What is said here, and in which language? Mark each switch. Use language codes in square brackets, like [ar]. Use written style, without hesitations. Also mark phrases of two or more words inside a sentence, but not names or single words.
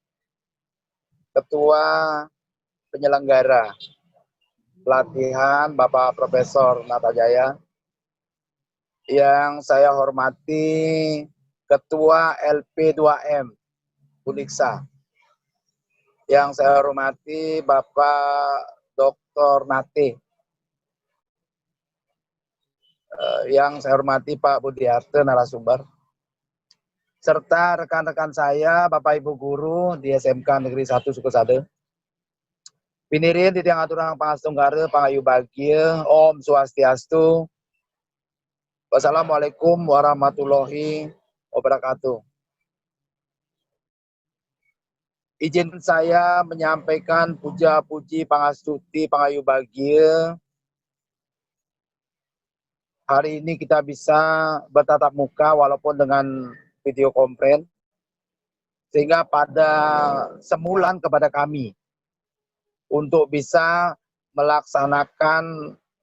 [id] Ketua Penyelenggara Pelatihan Bapak Profesor Natajaya, yang saya hormati Ketua LP2M Uniksa, yang saya hormati Bapak Dr. Nate, yang saya hormati Pak Budiarte narasumber, serta rekan-rekan saya, Bapak Ibu Guru di SMK Negeri 1 Sukesade. [ban] Pinirin di tiang aturang pangastunggara, pangayu bahagia, Om Swastiastu. [ar] والسلام عليكم ورحمة الله وبركاته. [id] Izin saya menyampaikan puja-puji pangastuti, pangayu bahagia. Hari ini kita bisa bertatap muka walaupun dengan video konferensi, sehingga pada semulan kepada kami untuk bisa melaksanakan